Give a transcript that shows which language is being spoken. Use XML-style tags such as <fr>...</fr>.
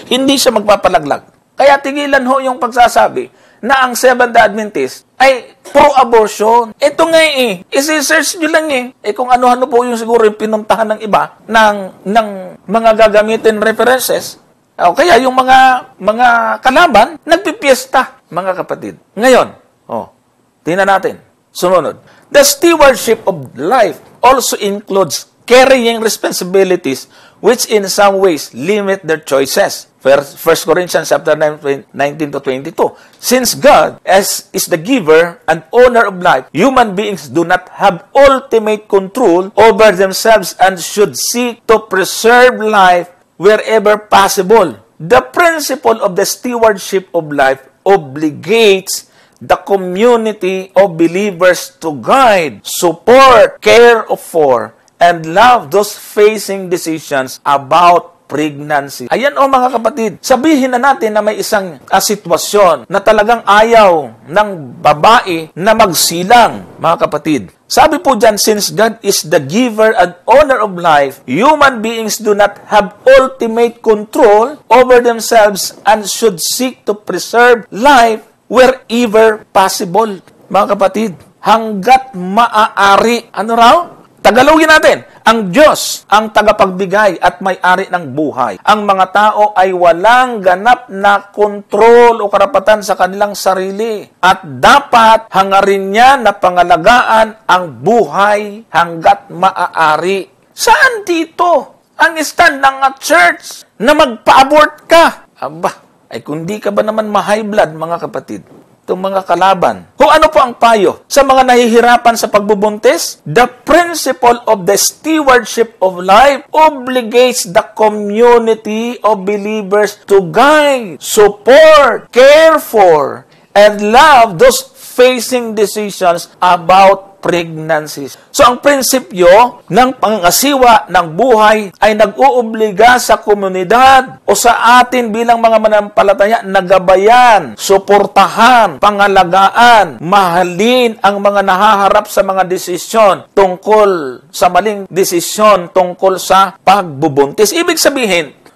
<tl>Hindi siya magpapalaglag. Kaya tigilan yung pagsasabi na ang Seventh-day Adventist ay pro-abortion. Ito nga isi-search nyo lang kung ano-ano po yung siguro yung pinuntahan ng iba ng mga gagamitin references. Kaya yung mga kalaban, nagpipiesta, mga kapatid. Ngayon, tingnan natin. Sumunod.</tl> <en>The stewardship of life also includes carrying responsibilities which in some ways limit their choices. 1 Corinthians chapter 9, 19 to 22. Since God is the giver and owner of life, human beings do not have ultimate control over themselves and should seek to preserve life wherever possible. The principle of the stewardship of life obligates the community of believers to guide, support, care for, and love those facing decisions about pregnancy.</en> <tl>Ayan mga kapatid, sabihin na natin na may isang sitwasyon na talagang ayaw ng babae na magsilang, mga kapatid. Sabi po dyan,</tl> <en>since God is the giver and owner of life, human beings do not have ultimate control over themselves and should seek to preserve life wherever possible.</en> <tl>Mga kapatid, hanggat maaari, Tagalogin natin, ang Diyos ang tagapagbigay at may-ari ng buhay. Ang mga tao ay walang ganap na kontrol o karapatan sa kanilang sarili. At dapat hangarin niya na pangalagaan ang buhay hanggat maaari. Saan dito ang stand ng church na magpa-abort ka? Kung di ka ba naman ma-high blood, mga kapatid? Itong mga kalaban. Ano po ang payo sa mga nahihirapan sa pagbubuntis?</tl> <en>The principle of the stewardship of life obligates the community of believers to guide, support, care for, and love those facing decisions about pregnancies.</en> <tl>So, ang prinsipyo ng pangasiwa ng buhay ay nag-uubliga sa komunidad o sa atin bilang mga manampalataya na gabayan, suportahan, pangalagaan, mahalin ang mga nahaharap sa mga desisyon tungkol sa maling desisyon tungkol sa pagbubuntis. Ibig sabihin,</tl>